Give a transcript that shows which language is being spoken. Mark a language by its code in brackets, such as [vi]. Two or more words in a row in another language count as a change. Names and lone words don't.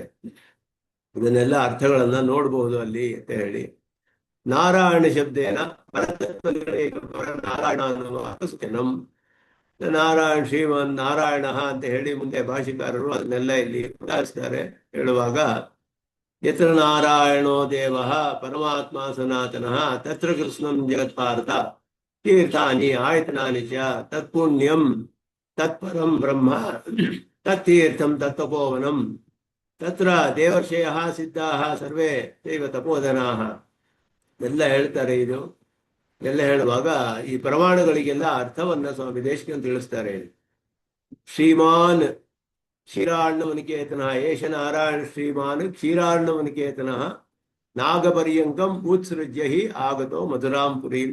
[kn] ಇದನ್ನೆಲ್ಲ ಅರ್ಥಗಳನ್ನ ನೋಡಬಹುದು ಅಲ್ಲಿ ಅಂತ ಹೇಳಿ. ನಾರಾಯಣ ಶಬ್ದೇನ ನಾರಾಯಣ ಅನ್ನುವ ಅರ್ಥಂ ನಾರಾಯಣ ಶ್ರೀಮನ್ ನಾರಾಯಣ ಅಂತ ಹೇಳಿ ಮುಂದೆ ಭಾಷಿಕಾರರು ಅದನ್ನೆಲ್ಲ ಇಲ್ಲಿ ಉದಾಹರಿಸ್ತಾರೆ. [sa] ಹೇಳುವಾಗ ಯತ್ರ ನಾರಾಯಣೋ ದೇವ ಪರಮಾತ್ಮ ಸನಾತನಃ ತತ್ರ ಕೃಷ್ಣಂ ಜಗತ್ಪಾರ್ಥ ತೀರ್ಥಾನಿ ಆಯತನಾನಿ ಚ ತತ್ಪುಣ್ಯಂ ತತ್ಪರಂ ಬ್ರಹ್ಮ ತತ್ತೀರ್ಥಂ ತತ್ವಪೋವನಂ ತತ್ರ ದೇವರ್ಷಯಃ ಸಿದ್ಧಾಃ ಸರ್ವೇ ದೈವ ತಪೋಧನಾಃ [kn] ಎಲ್ಲ ಹೇಳ್ತಾರೆ. ಇದು ಎಲ್ಲ ಹೇಳುವಾಗ ಈ ಪ್ರಮಾಣಗಳಿಗೆಲ್ಲ ಅರ್ಥವನ್ನ ಸ್ವಾಮಿ ದೇಶಿಕನ್ ತಿಳಿಸ್ತಾರೆ. [sa] ಶ್ರೀಮಾನ್ ಕ್ಷೀರಾರ್ಣವನಿಕೇತನಃ ಏಷ ನಾರಾಯಣ ಶ್ರೀಮಾನ್ ಕ್ಷೀರಾರ್ಣವನಿಕೇತನಃ ನಾಗಪರ್ಯಂಕಂ ಉತ್ಸೃಜ್ಯ ಹಿ ಆಗತೋ ಮಧುರಾಂ ಪುರೀಂ.